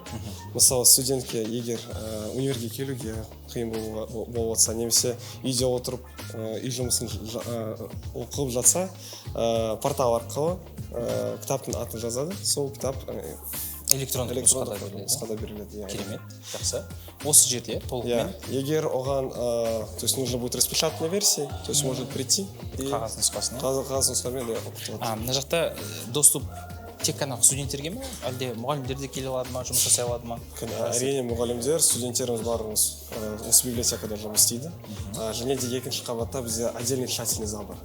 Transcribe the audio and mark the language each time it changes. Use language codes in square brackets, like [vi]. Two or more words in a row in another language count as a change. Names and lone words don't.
[kk] Мысалы, студентке егер универге келуге қиын болып жатса, немесе үйде отырып үй жұмысын оқып жатса, портал арқылы кітаптың атын жазады. Сол кітап электрондық нұсқада беріледі. Керемет, жақсы. Осы жерде толығымен. Егер оған, [ru] то есть нужно будет распечатанная версия, то есть может прийти. [kk] Қағаз нұсқасына. Қағаз нұсқамен оқытылады. Мына жақта доступ тек қана студенттерге ме, әлде мұғалімдер де келе алады ма, жұмыс жасай алады ма? Әрине мұғалімдер, студенттеріміз барлығымыз осы библиотекада жұмыс істейді. Және де екінші қабатта бізде [ru] отдельный читательный зал [kk] бар.